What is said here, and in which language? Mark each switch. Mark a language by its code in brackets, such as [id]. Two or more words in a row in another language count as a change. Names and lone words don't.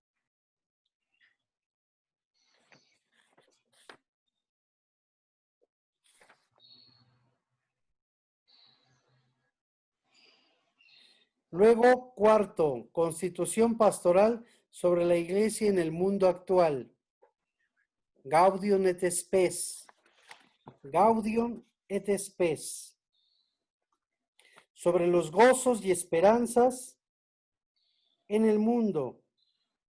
[es] Luego, cuarto, constitución pastoral sobre la Iglesia en el mundo actual. Gaudium et Spes. Gaudium et Spes. Sobre los gozos y esperanzas en el mundo.